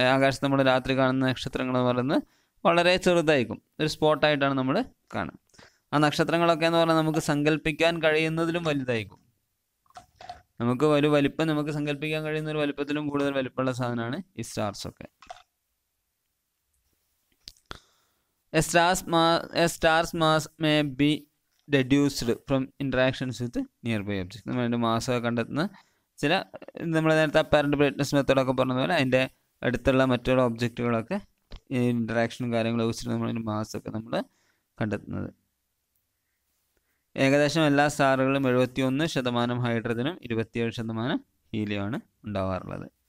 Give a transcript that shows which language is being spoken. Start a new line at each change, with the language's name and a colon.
Malayalam: ആകാശത്ത് നമ്മൾ രാത്രി കാണുന്ന നക്ഷത്രങ്ങൾ എന്ന് പറയുന്നത് വളരെ ചെറുതായിരിക്കും, ഒരു സ്പോട്ടായിട്ടാണ് നമ്മൾ കാണുക. ആ നക്ഷത്രങ്ങളൊക്കെ എന്ന് പറഞ്ഞാൽ നമുക്ക് സങ്കല്പിക്കാൻ കഴിയുന്നതിലും വലുതായിരിക്കും. നമുക്ക് ഒരു വലിപ്പം നമുക്ക് സങ്കല്പിക്കാൻ കഴിയുന്ന ഒരു വലിപ്പത്തിലും കൂടുതൽ വലിപ്പമുള്ള സാധനമാണ് ഈ സ്റ്റാർസൊക്കെ.
English: A star's mass may be deduced from interactions with nearby objects.
Malayalam: നമ്മളുടെ മാസമൊക്കെ കണ്ടെത്തുന്ന ചില നമ്മൾ നേരത്തെ അപ്പാരൻ്റ് ബ്രൈറ്റ്നസ് മെത്തേഡൊക്കെ പറഞ്ഞതുപോലെ അതിൻ്റെ അടുത്തുള്ള മറ്റുള്ള ഒബ്ജക്റ്റുകളൊക്കെ ഇൻറ്ററാക്ഷനും കാര്യങ്ങളും വെച്ചിട്ട് നമ്മളതിൻ്റെ മാസമൊക്കെ നമ്മൾ കണ്ടെത്തുന്നത്. ഏകദേശം എല്ലാ സ്റ്റാറുകളും 71% ഹൈഡ്രജനും 27% ഹീലിയമാണ് ഉണ്ടാവാറുള്ളത്.